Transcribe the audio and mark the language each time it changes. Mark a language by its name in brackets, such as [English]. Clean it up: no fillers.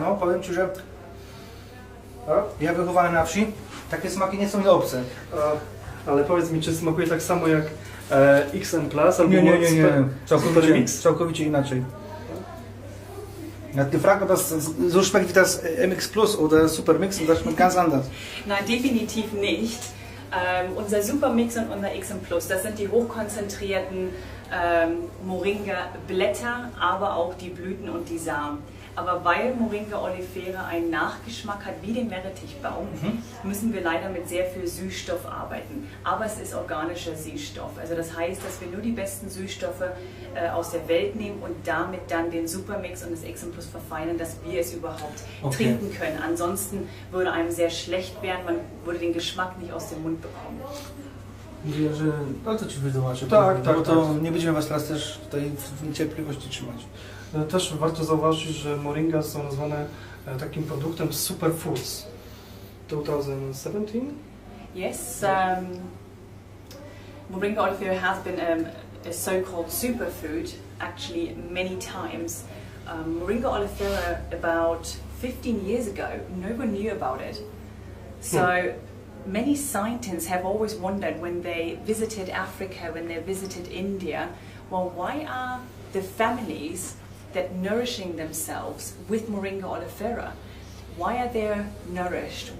[Polish] No, powiem Ci, że ja wychowałem na wsi, takie smaki nie są mi obce. Ale powiedz mi, czy smakuje tak samo jak XM Plus albo Nie. Super Mix? Całkowicie inaczej. [German] Die Frage, ob das so schmeckt wie das MX Plus oder Super Mix, und das schmeckt ganz anders. Nein, definitiv nicht. Unser Supermix und unser XM Plus, das sind die hochkonzentrierten Moringa-Blätter, aber auch die Blüten und die Samen. Aber weil Moringa oleifera einen Nachgeschmack hat wie den Meerrettichbaum, müssen wir leider mit sehr viel Süßstoff arbeiten. Aber es ist organischer Süßstoff. Also das heißt, dass wir nur die besten Süßstoffe aus der Welt nehmen und damit dann den Supermix und das XM Plus verfeinern, dass wir es überhaupt trinken können. Ansonsten würde einem sehr schlecht werden, man würde den Geschmack nicht aus dem Mund bekommen. [Polish] Mówię, że... Ale to Ci wytłumaczę. Tak, bo tak, to tak. nie będziemy Was teraz też tutaj w niecierpliwości trzymać. Też warto zauważyć, że moringa są nazwane takim produktem superfoods. 2017? [English] Yes, moringa oleifera has been a so-called superfood actually many times. Moringa oleifera about 15 years ago, no one knew about it. So many scientists have always wondered when they visited Africa, when they visited India, well, why are the families that nourishing themselves with moringa oleifera, why are they nourished?